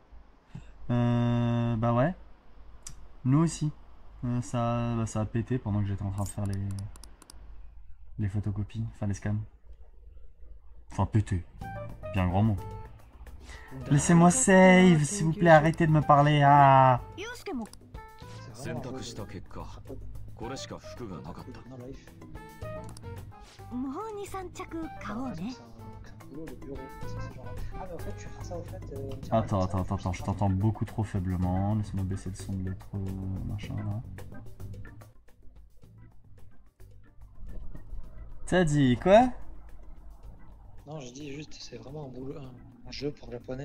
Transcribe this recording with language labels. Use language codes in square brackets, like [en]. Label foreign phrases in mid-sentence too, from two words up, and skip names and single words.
[fr] Bah ouais. Nous aussi. Ça a pété pendant que j'étais en train de faire les photocopies, enfin les scans. Enfin pété. Bien grand mot. Laissez-moi save, s'il vous plaît, arrêtez de me parler. Ah. [ja] ユウスケも [fr] C'est [ja] 選 [fr] vraiment [ja] 択 [fr] un [ja] した結果これしか服がなかった [en] No life. [ja] もう23着買おう [fr] C'est [ja] ね [fr] un boulot de bureau. C'est genre... Ah, mais en fait, tu feras ça au fait. Tiens, Attends, je t'entends beaucoup trop faiblement. Laisse-moi baisser le son de l'autre machin là. T'as dit quoi? Non, je dis juste, c'est vraiment un boulot, un jeu pour japonais.